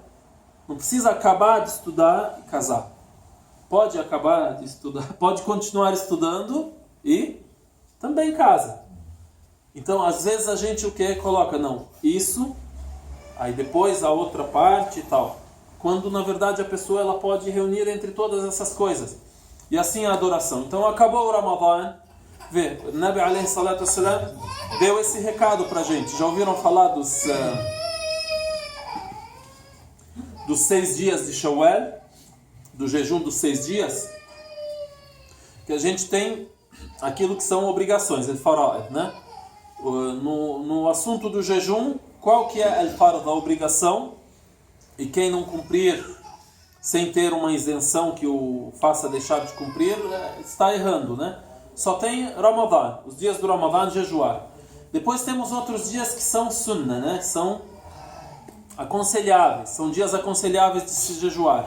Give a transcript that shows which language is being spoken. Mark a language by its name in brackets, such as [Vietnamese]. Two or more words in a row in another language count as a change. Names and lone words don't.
[Portuguese] Não precisa acabar de estudar e casar. Pode acabar de estudar, pode continuar estudando e também casa. Então, às vezes a gente o que? Coloca, não, isso, aí depois a outra parte e tal. Quando na verdade a pessoa ela pode reunir entre todas essas coisas. E assim a adoração. Então acabou o Ramadã. Vê, o [Arabic] نبي عليه الصلاة والسلام [Portuguese] deu esse recado pra gente. Já ouviram falar dos 6 dias de Shawwal? Do jejum dos 6 dias? Que a gente tem aquilo que são obrigações, [Arabic] الفرائض, [Portuguese] né? no assunto do jejum, qual que é [Arabic] الفرض, [Portuguese] a obrigação, e quem não cumprir sem ter uma isenção que o faça deixar de cumprir, está errando, né? Só tem Ramadã, os dias do Ramadã jejuar. Depois temos outros dias que são sunnah, né? São aconselháveis, são dias aconselháveis de se jejuar.